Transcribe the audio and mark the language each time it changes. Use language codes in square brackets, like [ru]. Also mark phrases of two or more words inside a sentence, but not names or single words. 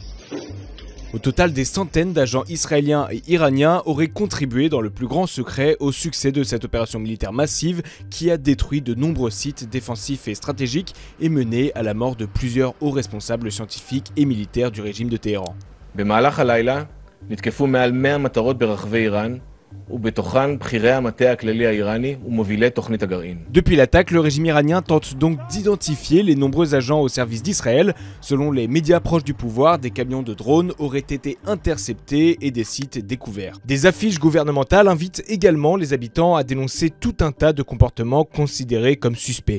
[fr] Au total, des centaines d'agents israéliens et iraniens auraient contribué dans le plus grand secret au succès de cette opération militaire massive qui a détruit de nombreux sites défensifs et stratégiques et mené à la mort de plusieurs hauts responsables scientifiques et militaires du régime de Téhéran. [he] במהלך הלילה נתקפו מעל 100 מטרות ברחבי איראן ובתוכן בכירי המטה הכללי האיראני ומובילי תוכנית הגרעין. [fr] Depuis l'attaque, le régime iranien tente donc d'identifier les nombreux agents au service d'Israël. Selon les médias proches du pouvoir, des camions de drones auraient été interceptés et des sites découverts. Des affiches gouvernementales invitent également les habitants à dénoncer tout un tas de comportements considérés comme suspects.